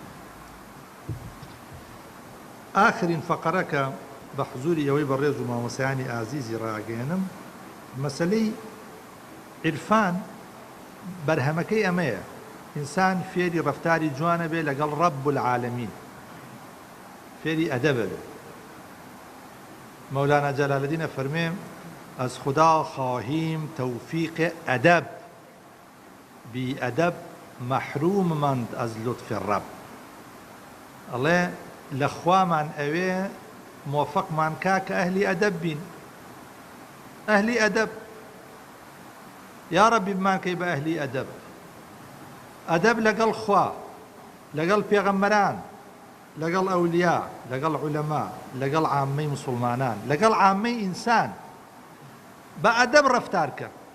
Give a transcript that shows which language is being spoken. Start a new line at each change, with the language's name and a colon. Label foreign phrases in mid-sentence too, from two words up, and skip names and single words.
Central Kurdish: ئاخرین فەقەرەکە بە حزوری ئەوەی بە ڕێز و مامۆسایانی ئازیزی ڕاگەێنم، مەسەلەی عیرفان بەرهەمەکەی ئەمەیە، ئینسان فێری ڕەفتاری جوانە بێ لەگەڵ
Arabic: ڕەب العالەمین،
Central Kurdish: فێری ئەدەبە بێ. مەولانا جەلالەدینە فەرمێ
Persian: از خدا خواهیم توفیق ادب، بی ادب محروم مند از لطف رب.
Central Kurdish: ئەڵێ لە خوامان ئەوێ موفقمان کا کە ئەهلی ئەدەب بین، ئەهلی ئەدەب. یا ڕەبی بمانکەی بە ئەهلی ئەدەب، ئەدەب لەگەڵ خوا، لەگەڵ پێغەمبەران، لەگەڵ ئەولیا، لەگەڵ عولەما، لەگەڵ عامەی موسڵمانان، لەگەڵ عامەی ئینسان، بە ئەدەب ڕەفتارکە.